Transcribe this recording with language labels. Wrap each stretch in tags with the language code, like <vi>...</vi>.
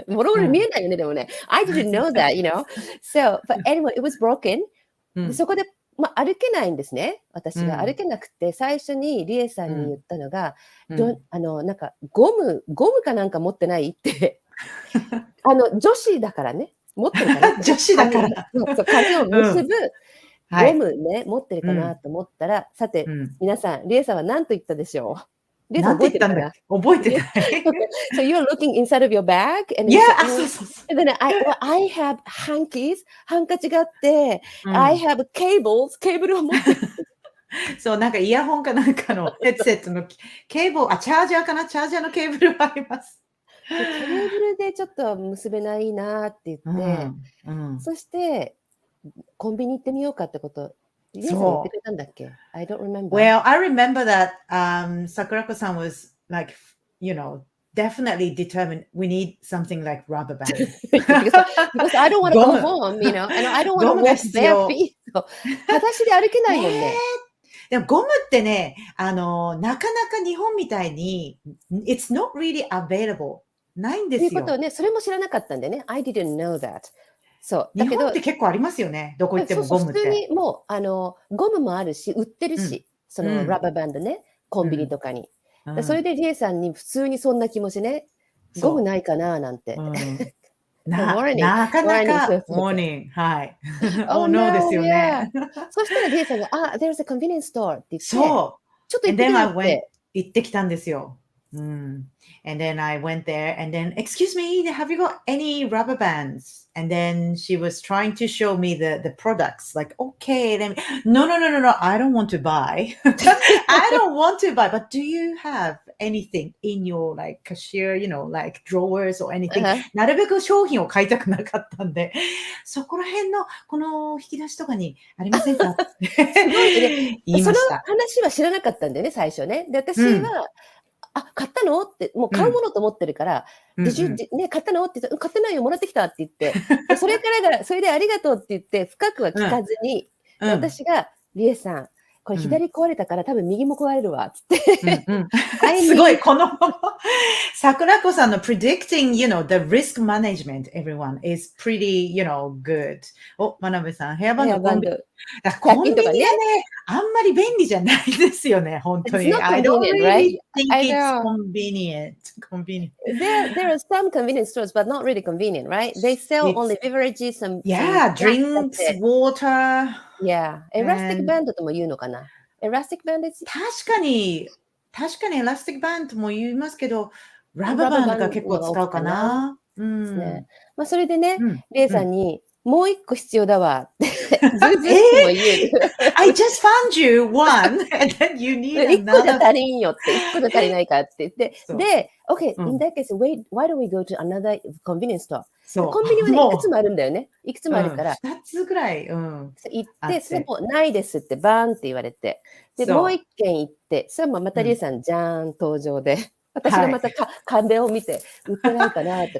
<ja>ボロボロ見えないよね、でもね。</ja> <en>I didn't know that, you know. So, but anyway, it was broken.</en> <ja>そこで、歩けないんですね。私が歩けなくて、最初にリエさんに言ったのが、なんかゴムかなんか持ってないって。女子だからね。持ってるかな。女子だから。髪を結ぶゴムね、持ってるかなと思ったら、さて、皆さん、リエさんは何と言ったでしょう？なんて言ったんだ覚えてない。</ja> <en>So you're looking inside of your bag? And then I have hankies.</en> <ja>ハンカチがあって、</ja> <en>I have cables.</en> <ja>ケーブルを持ってる。そう、なんかイヤホンかなんかのヘッドセットのケーブル、チャージャーかなチャージャーのケーブルはあります。ケーブルでちょっと結べないなって言って、そしてコンビニ行ってみようかってこと。</ja> <en>I don't remember. Well, I remember that Sakurako-san was like, definitely determined we need something like rubber band. because I don't want to go home, and I don't want to walk bare feet.</en> <ja>裸足で歩けないもんね。でもゴムってね、なかなか日本みたいに、</ja> <en>it's not really available.</en> <ja>ないんですよ。ということをね、それも知らなかったんでね。</ja> <en>I didn't know that. そう。</en> <ja>日本って結構ありますよね。どこ行ってもゴムって。普通にもう、ゴムもあるし、売ってるし、そのラバーバンドね、コンビニとかに。それでリエさんに普通にそんな気持ちね、ゴムないかななんて。なかなか、モーニング、はい。 Oh no ですよね。そしたらリエさんが、</ja> <en>there's a convenience store</en> <ja>って言って、そう。ちょっと行ってみようって。行ってきたんですよ。</ja> <en>And then I went there and then, excuse me, have you got any rubber bands? And then she was trying to show me the products. Like, okay, then no, I don't want to buy. I don't want to buy. But do you have anything in your like cashier, like drawers or anything?</en> <ja>なるべく商品を買いたくなかったんで、そこら辺のこの引き出しとかにありませんか？言いました。その話は知らなかったんだよね、最初ね。で、私は、買ったのって、もう買うものと思ってるから、買ったのって言って、買ってないよ、もらってきたって言って、それでありがとうって言って、深くは聞かずに、私が、リエさん、これ左壊れたから多分右も壊れるわ、つって。すごい、この、桜子さんの</ja> <en>predicting, the risk management, everyone, is pretty, good.</en> <ja>お、真鍋さん、ヘアバンド。コンビニがね、あんまり便利じゃないですよね、本当に。</ja> <en>I don't really think it's convenient. There are some convenience stores, but not really convenient, right? They sell only beverages and drinks, water.</en> <ja>Yeah, elastic band とも言うのかな。</ja> <en>elastic band is</en> <ja>確かにエラスティックバンドも言いますけど、ラバーバンドが結構使うかな。それでね、レイさんにもう一個必要だわって。</ja> <en>I just found you one, and then you need another.</en> <ja>1個じゃ足りんよって、1個じゃ足りないかって言って。</ja> <en>で、okay, in that case, why don't we go to another convenience store?</en> <ja>コンビニはね、いくつもあるんだよね。いくつもあるから。 2つぐらい、行って、それもないですってバーンって言われて。で、もう1軒行って、それもまたリエさん、じゃーん、登場で。私がまた壁を見て、売ってないかなって。</ja>